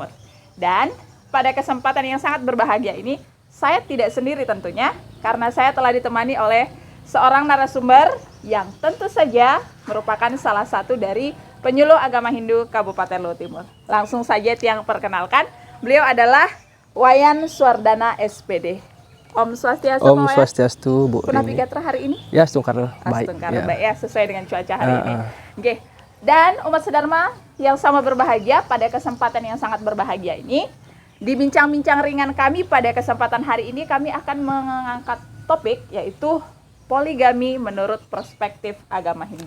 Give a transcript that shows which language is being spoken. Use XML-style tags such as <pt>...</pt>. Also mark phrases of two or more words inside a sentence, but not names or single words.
<id>Dan pada kesempatan yang sangat berbahagia ini, saya tidak sendiri tentunya, karena saya telah ditemani oleh seorang narasumber yang tentu saja merupakan salah satu dari penyuluh agama Hindu Kabupaten Luwu Timur. Langsung saja Tiang perkenalkan, beliau adalah Wayan Suwardana SPD.</id> <ban>Om Swastiastu. Om Swastiastu, Bu. Punapi Gatra</ban> <id>hari ini? Ya, Stungkar baik. Baik ya, sesuai dengan cuaca hari ini. Oke. Dan umat sedharma yang sama berbahagia, pada kesempatan yang sangat berbahagia ini, di bincang-bincang ringan kami pada kesempatan hari ini kami akan mengangkat topik yaitu poligami menurut perspektif agama Hindu.</id>